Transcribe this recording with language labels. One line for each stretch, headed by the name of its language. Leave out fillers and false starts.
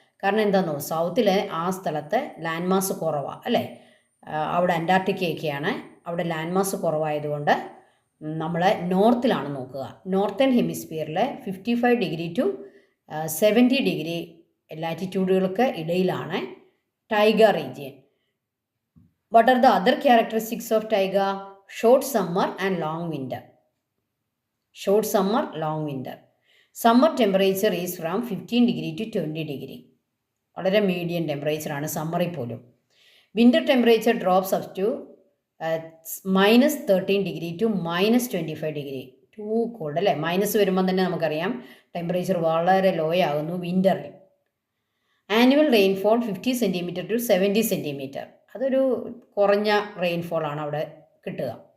Malayalam: കാരണം എന്താണെന്നോ, സൗത്തിലെ ആ സ്ഥലത്ത് ലാൻഡ് മാസ് കുറവാണ് അല്ലേ. അവിടെ അന്റാർട്ടിക്കയൊക്കെയാണ്, അവിടെ ലാൻഡ് മാസ് കുറവായതുകൊണ്ട് നമ്മൾ നോർത്തിലാണ് നോക്കുക. നോർത്തേൺ ഹെമിസ്ഫിയറിൽ 55 ഡിഗ്രി ടു 70 ഡിഗ്രി ലാറ്റിറ്റ്യൂഡുകൾക്ക് ഇടയിലാണ് ടൈഗ region.
English: What are the other characteristics of taiga? Short summer and long winter. Short summer, long winter. Summer temperature is from 15 degree to 20 degree.
Malayalam: വളരെ medium temperature ആണ് സമ്മറിൽ പോലും.
English: Winter temperature drops up to -13 degree to -25 degree. Too cold
Malayalam: അല്ലേ. Minus വരുമ്പോൾ തന്നെ നമുക്കറിയാം temperature വളരെ law ആകുന്നു വിൻ്ററിൽ.
English: Annual rainfall 50 centimetre to 70 centimetre.
Malayalam: അതൊരു കുറഞ്ഞ റെയിൻഫോളാണ് അവിടെ കിട്ടുക.